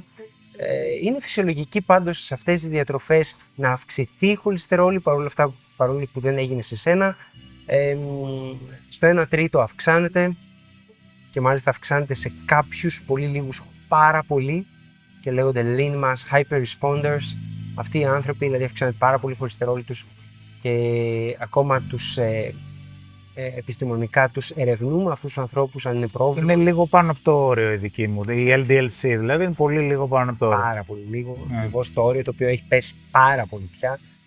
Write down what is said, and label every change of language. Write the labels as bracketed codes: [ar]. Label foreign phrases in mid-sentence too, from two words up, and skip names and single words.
[el] Είναι φυσιολογική πάντως σε αυτές τις διατροφές να αυξηθεί η χολυστερόλη, παρόλο που δεν έγινε σε σένα. Στο 1/3 αυξάνεται και μάλιστα αυξάνεται σε κάποιους, πολύ λίγους, πάρα πολύ, και λέγονται [en] lean mass hyper responders. [el] Αυτοί οι άνθρωποι δηλαδή αυξάνεται πάρα πολύ η χολυστερόλη τους και ακόμα επιστημονικά τους ερευνούμε αυτούς τους ανθρώπους αν είναι πρόβλημα. Είναι λίγο πάνω από το όριο η δική μου, η LDL-C δηλαδή είναι πολύ λίγο πάνω από το όριο. Πάρα πολύ λίγο, ακριβώς το όριο το οποίο έχει πέσει πάρα πολύ πια.